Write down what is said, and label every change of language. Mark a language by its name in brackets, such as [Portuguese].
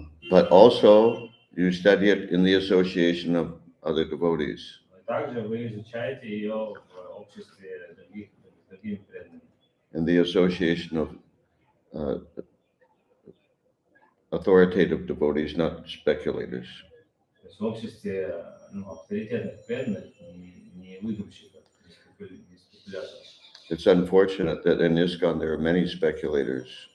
[English] But also, you study it in the association of other devotees. [Russian] Также вы изучаете ее в обществе другими преданными. [English] In the association of authoritative devotees, not speculators. [Russian] То есть в обществе авторитетных преданных, не выдумщиков, не спекуляторов. [English] It's unfortunate that in ISKCON there are many speculators.